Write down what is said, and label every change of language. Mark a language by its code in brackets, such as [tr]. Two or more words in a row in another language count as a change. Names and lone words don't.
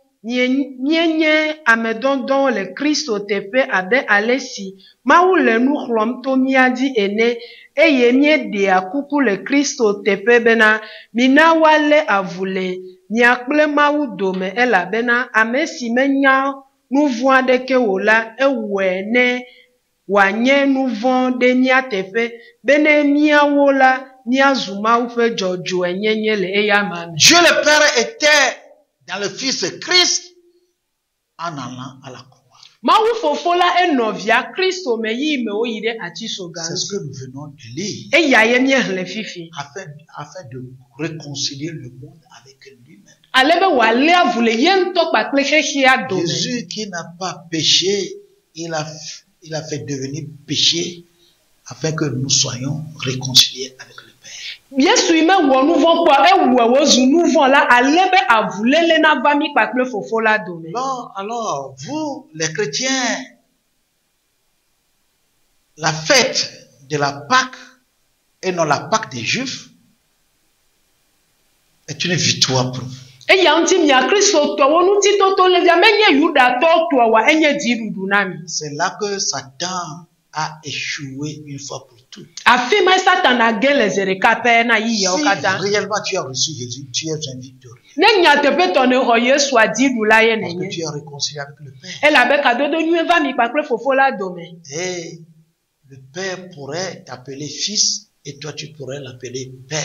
[ee] mienye ame dɔdɔwo le Kristo teƒe abe ale si Mawu le nu xlɔm to mía dzi ene eye míeɖea kuku le Kristo teƒe bena mina woalé avule mia kple Mawu dome elabena ame si menya nu vɔ̃ aɖeke o la ewɔe ne wòanye nu vɔ̃ ɖe mía teƒe bene míawo la míazu Mawu ƒe dzɔdzɔenyenye le eya me. [fr] Dieu le Père était dans le Fils Christ en allant à la croix. [ee] Mawu fofo la enɔvia Kristo me yi me woyi ɖe atisoga. [fr] C'est ce que nous venons de lire. [ee] Eya ye míehlẽ fifi. [fr] Afin de réconcilier le monde avec lui-même. [ee] Ale be wòalé avu le ye ŋutɔ kpakple xexea dome. [fr] Jésus qui n'a pas péché, il a fait devenir péché afin que nous soyons réconciliés avec le Père. [ee] Yesu yi me wɔ nu vɔ̃ kpɔ ewɔe wozu nu vɔ̃ la ale be avulele na va mi kpakple fofo la dome. [fr] Alors, vous, les chrétiens, la fête de la Pâque et non la Pâque des Juifs est une victoire pour vous. [ee] Eya ŋuti mia Kristotɔwo ŋutitoto le via menye Yudatɔwo tɔa wa enye dziɖuɖu na mi. [fr] C'est là que Satan a échoué une fois pour toutes. Si réellement tu as reçu Jésus, tu es un victorieux. Parce que tu es réconcilié avec le Père. Et le Père pourrait t'appeler fils et toi tu pourrais l'appeler Père.